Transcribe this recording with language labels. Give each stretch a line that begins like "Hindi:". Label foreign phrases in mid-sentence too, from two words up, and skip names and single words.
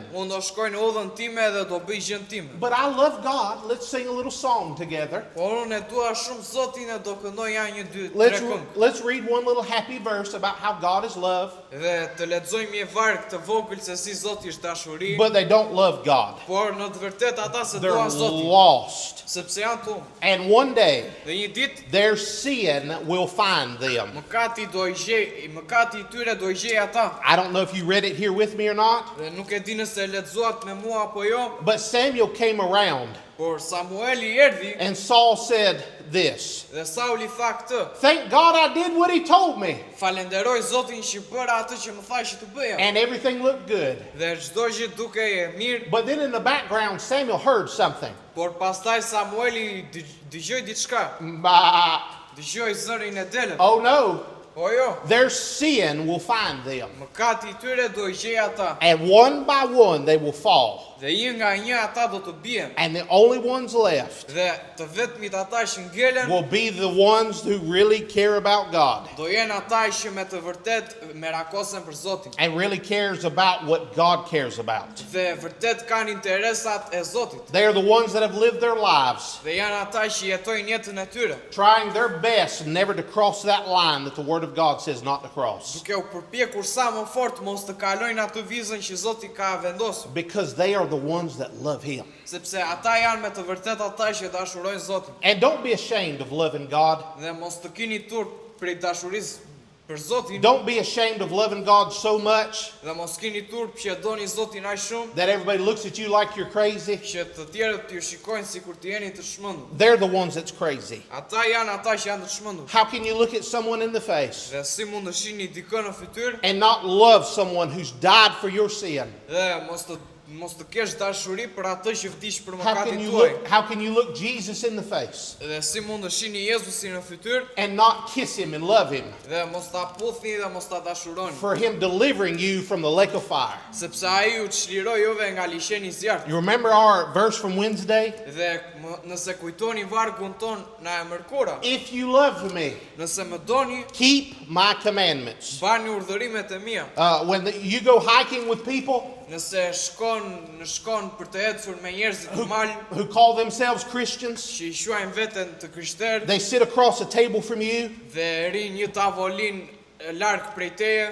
Albanian: Unë do shkoj në udhën time dhe do bëj gjën time.
English: But I love God. Let's sing a little song together.
Albanian: Por unë e dua shumë Zotin e do këndoj ja një dy tre
English: Let's,
Albanian: këngë.
English: let's read one little happy verse about how God is love,
Albanian: Dhe të lexojmë një varg të vogël se si Zoti është dashuri,
English: but they don't love God.
Albanian: por në të vërtetë ata se
English: They're
Albanian: duan Zotin,
English: lost.
Albanian: sepse janë të humbur.
English: And one day,
Albanian: Dhe një ditë
English: their sin will find them.
Albanian: mëkati I tyre do I gjej ata.
English: I don't know if you read it here with me or not,
Albanian: Dhe nuk e di nëse e lexuat me mua apo jo,
English: but Samuel came around
Albanian: por Samueli erdhi
English: and Saul said this,
Albanian: dhe Sauli tha këtë:
English: thank God I did what he told me.
Albanian: falenderoj Zotin që bëra atë që më tha që të bëja.
English: And everything looked good.
Albanian: Dhe çdo gjë duke e mirë,
English: But then in the background, Samuel heard something.
Albanian: por pastaj Samueli dëgjoi diçka, Bah, dëgjoi zërin e delën.
English: oh no,
Albanian: Po jo,
English: their sin will find them.
Albanian: mëkati I tyre do I gjej ata.
English: And one by one they will fall.
Albanian: Dhe një nga një ata do të bien.
English: And the only ones left
Albanian: Dhe të vetmit ata që ngelen
English: will be the ones who really care about God
Albanian: do jenë ata që me të vërtet merakosen për Zotin.
English: and really cares about what God cares about.
Albanian: Dhe vërtet kanë interesat e Zotit.
English: They are the ones that have lived their lives
Albanian: Dhe janë ata që jetojnë jetën e tyre,
English: trying their best never to cross that line that the Word of God says not to cross,
Albanian: duke u përpjekur sa më fort mos të kalojnë atë vizën që Zoti ka vendosur,
English: because they are the ones that love Him.
Albanian: sepse ata janë me të vërtet ata që dashurojnë Zotin.
English: And don't be ashamed of loving God.
Albanian: Dhe mos të keni turp prej dashurisë për Zotin,
English: Don't be ashamed of loving God so much
Albanian: dhe mos keni turp që e doni Zotin aq shumë
English: that everybody looks at you like you're crazy.
Albanian: që të tjerët ju shikojnë sikur të jeni të çmendur.
English: They're the ones that's crazy.
Albanian: Ata janë ata që janë të çmendur.
English: How can you look at someone in the face
Albanian: Dhe si mund të shihni dikën në fytyrë
English: and not love someone who's died for your sin?
Albanian: dhe mos të kesh dashuri për atë që vdiq për
English: How can
Albanian: mëkatin
English: you
Albanian: tuaj.
English: look, how can you look Jesus in the face
Albanian: Dhe si mund të shihni Jezusin në fytyrë
English: and not kiss Him and love Him
Albanian: dhe mos ta puthni dhe mos ta dashuroni,
English: for Him delivering you from the lake of fire?
Albanian: sepse ai ju çliroi juve nga liçeni I zjarrit.
English: You remember our verse from Wednesday?
Albanian: Dhe nëse kujtoni vargun ton na e mërkura,
English: If you love me,
Albanian: nëse më doni,
English: keep my commandments.
Albanian: bani urdhërimet e mia.
English: You go hiking with people
Albanian: Nëse shkon për të ecur me njerëzit të mal
English: who call themselves Christians,
Albanian: që I quajnë veten të krishterë
English: they sit across a table from you
Albanian: dhe rin një tavolinë larg prej teje